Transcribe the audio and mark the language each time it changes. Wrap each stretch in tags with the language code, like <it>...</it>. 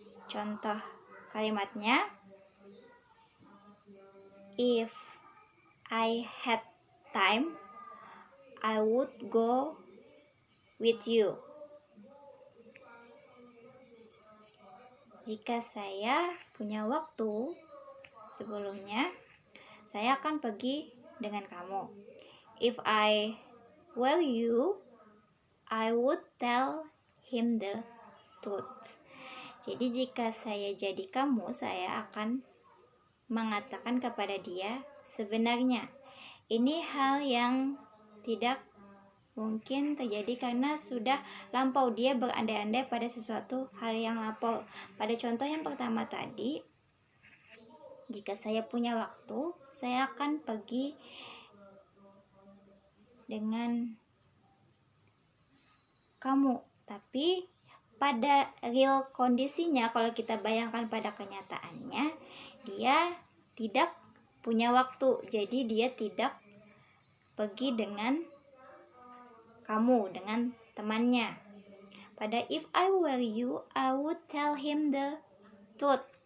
<id>Contoh kalimatnya,</id> <en>if I had time, I would go with you.</en> <id>Jika saya punya waktu sebelumnya, saya akan pergi dengan kamu.</id> <en>If I were you, I would tell him the truth.</en> <id>Jadi jika saya jadi kamu, saya akan mengatakan kepada dia sebenarnya. Ini hal yang tidak mungkin terjadi karena sudah lampau, dia berandai-andai pada sesuatu hal yang lampau. Pada contoh yang pertama tadi, jika saya punya waktu, saya akan pergi dengan kamu. Tapi pada real kondisinya, kalau kita bayangkan pada kenyataannya, dia tidak punya waktu. Jadi dia tidak pergi dengan kamu, dengan temannya. Pada</id> <en>if I were you, I would tell him the truth.</en>